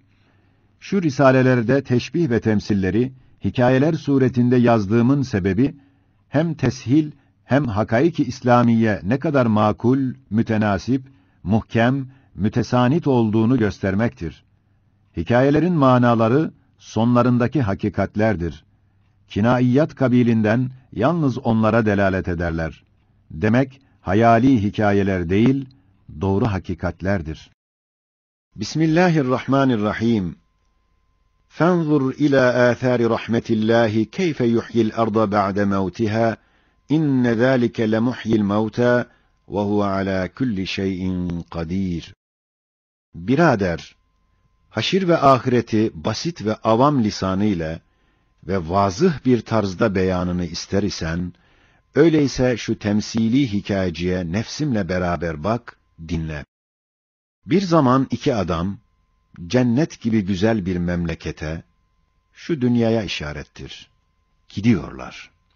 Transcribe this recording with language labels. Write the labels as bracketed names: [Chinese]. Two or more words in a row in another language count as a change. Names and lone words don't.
[Turkish] Şu risalelerde teşbih ve temsilleri hikayeler suretinde yazdığımın sebebi hem teshil hem hakaiki İslamiye ne kadar makul, mütenasip, muhkem, mütesanit olduğunu göstermektir. Hikayelerin manaları sonlarındaki hakikatlerdir. Kinaiyat kabilinden yalnız onlara delalet ederler. Demek hayali hikayeler değil, doğru hakikatlerdir. [Arabic] Bismillahirrahmanirrahim. فانظر إلى آثار رحمة الله كيف يحيي الأرض بعد موتها إن ذلك لمحيي الموتى وهو على كل شيء قدير. [Turkish] Birader, haşir ve ahireti basit ve avam lisanıyla ve vazıh bir tarzda beyanını ister isen, öyleyse şu temsili hikayeciye nefsimle beraber bak, dinle. Bir zaman iki adam, cennet gibi güzel bir memlekete, şu dünyaya işarettir, gidiyorlar.